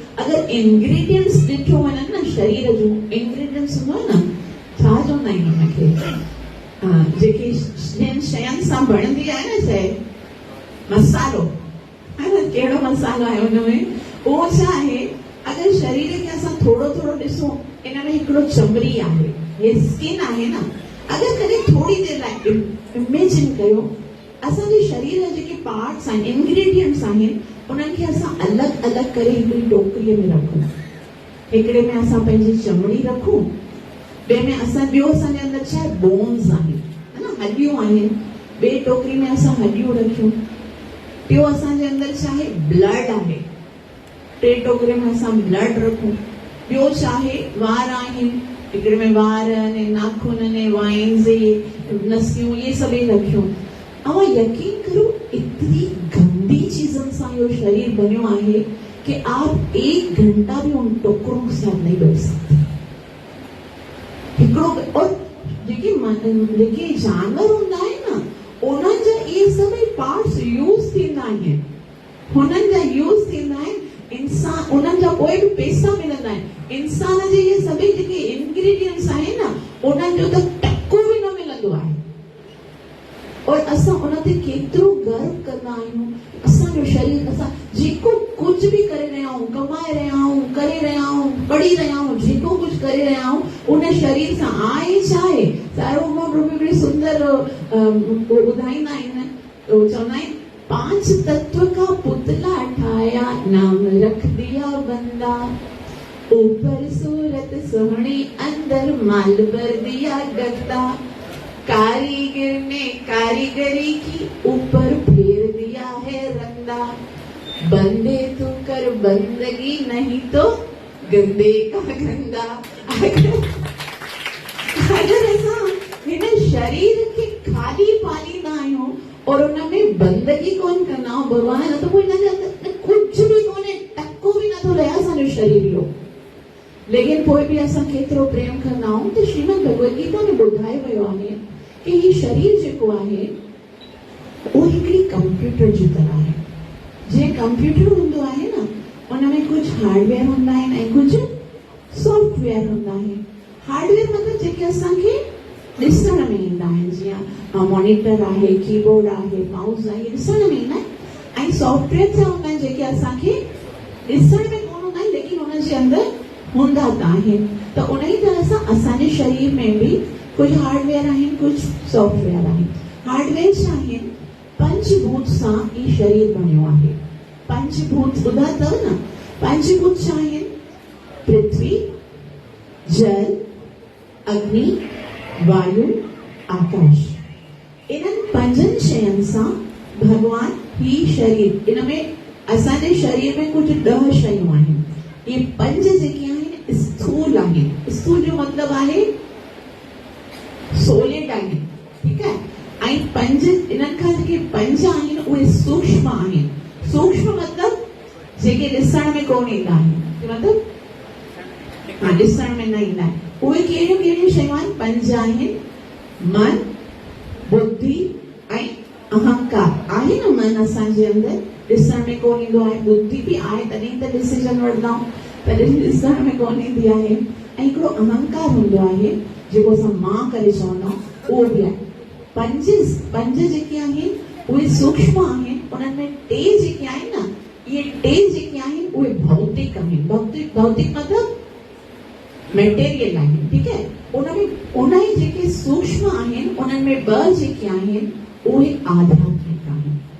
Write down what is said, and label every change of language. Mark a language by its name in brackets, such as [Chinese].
[Sindhi] अगर इंग्रेडिएंट्स ॾिठो वञनि न, शरीर जो इंग्रेडिएंट्स हूंदो आहे न, छा चवंदा आहिनि हुनखे, जेके जिन शयुनि सां बणंदी आहे न शइ, मसालो, है न, कहिड़ो मसालो आहे हुनमें, उहो छा आहे? अगर शरीर खे असां थोरो थोरो ॾिसूं, इन में हिकिड़ो चमड़ी आहे, हे स्किन आहे न, अगर कॾहिं थोरी देरि लाइ इमेजिन कयो, असांजे शरीर जा जेके पार्ट्स आहिनि, इंग्रेडिएंट्स आहिनि, उन्हनि खे असां अलॻि अलॻि करे हिकिड़ी टोकरीअ में रखूं। हिकिड़े में असां पंहिंजी चमड़ी रखूं, ॿिए में असां ॿियो असांजे अंदरि छा आहे? बोन्स आहिनि, है न, हॾियूं आहिनि, ॿिए टोकरी में असां हॾियूं रखियूं, टियों असांजे अंदरि छा आहे? ब्लड आहे, टे टोकरे में असां ब्लड रखूं, ॿियो छा आहे? वार आहिनि, हिकिड़े में वार ने नाखून ने वाइन्स नसियूं, ये सभई रखियूं। [Hindi] और यकीन करो इतनी गंदी चीजों से यो शरीर बनो है कि आप 1 घंटा भी उन टोकरों के साथ नहीं बैठ सकते। [Sindhi] और जेके जानवर होंदा है ना, उन्हनि जा ये सभी पार्ट्स यूज थींदा आहिनि, हुननि जा यूज थींदा आहिनि। इंसान उन्हनि जा कोई भी पैसा मिलंदा आहिनि। इंसान जे ये सभी जेके इंग्रेडिएंट्स आहिनि न, उन्हनि जो त टको भी न मिलंदो आहे। और असां उन ते केतिरो गर्व कंदा आहियूं। असांजो शरीर, असां जेको कुछ भी करे रहिया आहियूं, कमाए रहिया आहियूं, करे रहिया आहियूं, पढ़ी रहिया आहियूं, जेको कुछ करे रहिया आहियूं, उन शरीर सां आहे छा आहे? सार्वभौम रूपी बड़ी सुंदर ॿुधाईंदा आहिनि, चवंदा आहिनि, [Hindi] 5 तत्व का पुतला ठाया, नाम रख दिया बंदा, ऊपर सूरत सोहणी, अंदर माल भर दिया गद्दा, कारीगर ने कारीगरी की, ऊपर फेर दिया है रंदा, बंदे तू कर बंदगी, नहीं तो गंदे का गंदा। [Sindhi] अगर असां हिन शरीर खे खाली पालींदा आहियूं और उनमें बंदगी कोन कंदा आहियूं, भॻवान न त कोई कुछ भी कोन्हे, टको भी नथो रहे असांजो शरीर जो, लेकिन पोइ बि असां केतिरो प्रेम कंदा आहियूं। त श्रीमद भगवद गीता में ॿुधायो वियो आहे कि ही शरीर जेको आहे वो हिकिड़ी कंप्यूटर जी तरह आहे। जे कंप्यूटर हूंदो आहे न, उनमें कुछ हार्डवेयर हूंदा आहिनि ऐं कुछ सॉफ्टवेयर हूंदा आहिनि। हार्डवेयर मतलब जेके असांखे ॾिसण में ईंदा आहिनि, जीअं मॉनिटर आहे, कीबोर्ड आहे, माउस आहे, ॾिसण में ईंदा आहिनि। ऐं सॉफ्टवेयर छा हूंदा आहिनि? जेके असांखे ॾिसण में कोन हूंदा आहिनि, लेकिन उन जे अंदरि हूंदा त आहिनि। त उन ई तरह सां असांजे शरीर में भी कुछ हार्डवेयर आहिनि, कुछ सॉफ्टवेयर आहिनि। हार्डवेयर छा आहिनि? पंचभूत सां ई शरीर बणियो आहे। पंचभूत ॿुधा अथव न? पंचभूत छा आहिनि? पृथ्वी, जल, अग्नि, वायु, आकाश। इन्हनि 5 शयुनि सां भगवान ही शरीर, इन में असांजे शरीर में कुछ 10 शयूं आहिनि। ये 5 जेके आहिनि स्थूल आहिनि। स्थूल जो मतलब आहे सोलिड आहिनि, ठीकु आहे। ऐं 5 इन्हनि खां जेके 5 आहिनि उहे सूक्ष्म आहिनि। सूक्ष्म मतलब जेके ॾिसण में कोन ईंदा आहिनि, मतलब ॾिसण में न ईंदा आहिनि। उहे कहिड़ियूं कहिड़ियूं शयूं आहिनि? 5 आहिनि। मन, बुद्धि ऐं अहंकार आहे न। मन असांजे अंदरि ॾिसण में कोन ईंदो आहे, बुद्धि बि आहे, तॾहिं त डिसीजन वठंदा आहियूं, तॾहिं ॾिसण में कोन ईंदी आहे। ऐं हिकिड़ो अहंकार हूंदो आहे जेको असां मां करे चवंदा आहियूं, उहो बि आहे। 5 जेके आहिनि उहे सूक्ष्म आहिनि। उन्हनि में 2 जेके आहिनि न, इहे 2 जेके आहिनि उहे भौतिक आहिनि। भौतिक मतलब मेटेरियल आहिनि, ठीकु आहे। उन ई जेके सूक्ष्म आहिनि, उन्हनि में 2 जेके आहिनि उहे आध्यात्मिक आहिनि।